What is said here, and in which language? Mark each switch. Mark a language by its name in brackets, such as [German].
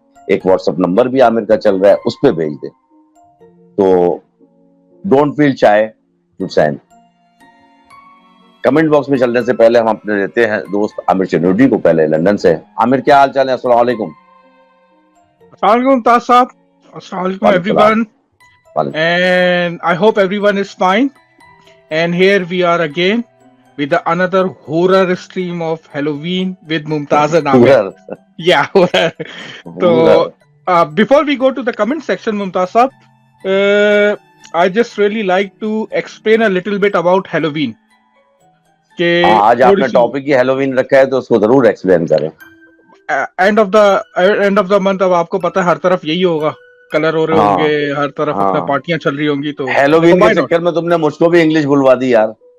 [Hindi] एक WhatsApp number भी आमिर का चल रहा है, उस पर भेज दे। तो [English] Don't feel shy to send. [Hindi] Comment box में चलने से पहले हम अपने रहते हैं दोस्त आमिर चनूडी को पहले लंदन से। आमिर, क्या हाल चाल है? अस्सलाम वालेकुम। अस्सलाम वालेकुम ताज साहब। [English] अस्सलाम वालेकुम everyone, and I hope everyone is fine. And here we are again with another horror stream of Halloween with Mumtaz and Amir. Yeah, horror. So before we go to the comment section, Mumtaz साहब, I just really like to explain a little bit about Halloween. [Hindi] आज आपने topic ही Halloween रखा है तो उसको जरूर explain करें। [English] end of the month, [Hindi] अब आपको पता है हर तरफ यही होगा, कलर हो रहे होंगे, हर तरफ अपना पार्टियां चल रही होंगी। तो हेलोवीन के चक्कर में तुमने मुझको भी इंग्लिश बुलवा दी यार।